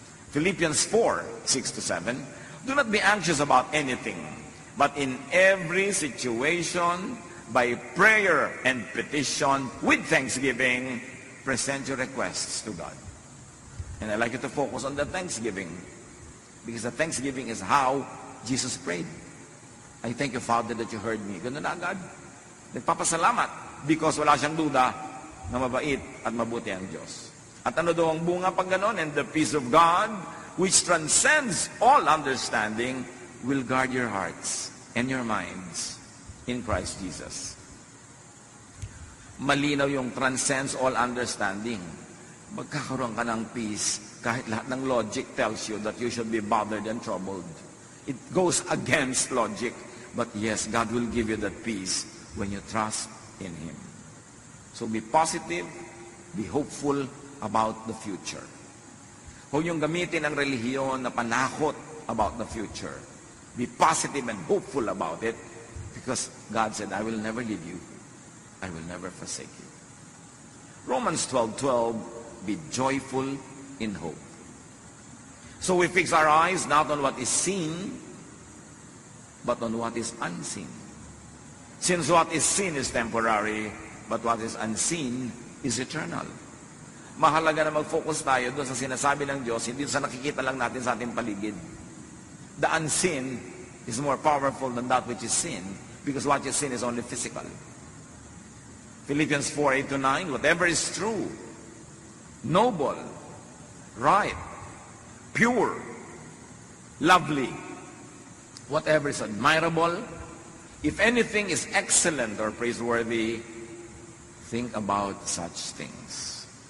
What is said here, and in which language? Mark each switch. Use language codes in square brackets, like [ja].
[en] Philippians 4:6-7. Do not be anxious about anything, but in every situation, by prayer and petition, with thanksgiving, present your requests to God. And I'd like you to focus on the thanksgiving, because the thanksgiving is how Jesus prayed. I thank you, Father, that you heard me. [tl] Ganun na agad. Nagpapasalamat [en] because [tl] wala siyang duda na mabait at mabuti ang Diyos. At ano daw ang bunga pag ganon? [en] And the peace of God, which transcends all understanding, will guard your hearts and your minds in Christ Jesus. [tl] Malinaw yung [en] transcends all understanding. [tl] Magkakaroon ka ng [en] peace [tl] kahit lahat ng [en] logic tells you that you should be bothered and troubled. It goes against logic. But yes, God will give you that peace when you trust in Him. So be positive, be hopeful about the future. [tl] Huwag yung gamitin ang relihiyon na panakot [en] about the future. Be positive and hopeful about it because God said, I will never leave you. I will never forsake you. Romans 12:12, be joyful in hope. So we fix our eyes not on what is seen, but on what is unseen. Since what is seen is temporary, but what is unseen is eternal. [tl] Mahalaga na mag-focus tayo doon sa sinasabi ng Diyos, hindi sa nakikita lang natin sa ating paligid. [en] The unseen is more powerful than that which is seen, because what is seen is only physical. Philippians 4:8-9, whatever is true, noble, right, pure, lovely, whatever is admirable, if anything is excellent or praiseworthy, think about such things.